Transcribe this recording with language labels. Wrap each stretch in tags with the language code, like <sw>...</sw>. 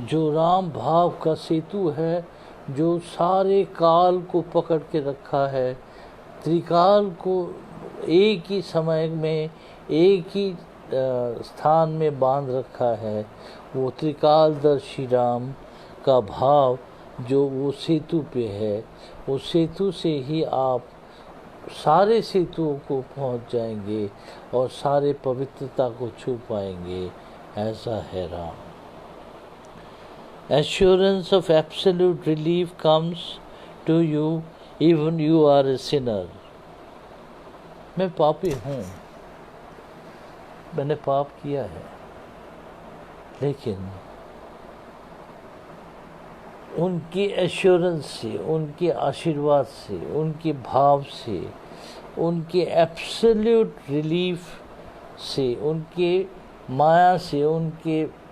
<hi>जो राम भाव का सेतु है, जो सारे काल को पकड़ के रखा है, त्रिकाल को एक ही समय में एक ही स्थान में बांध रखा है, वो त्रिकालदर्शी राम का भाव जो वो सेतु पे है, उस सेतु से ही आप सारे सेतुओं को पहुंच जाएंगे और सारे पवित्रता को छू पाएंगे। ऐसा है Ram.</hi> <en>Assurance of absolute relief comes to you even you are a sinner.</en> <hi>मैं पापी हूँ, मैंने पाप किया है, लेकिन उनकी एश्योरेंस से, उनके आशीर्वाद से, उनके भाव से, उनके एब्सोल्यूट रिलीफ से, उनके माया से, उनके</hi>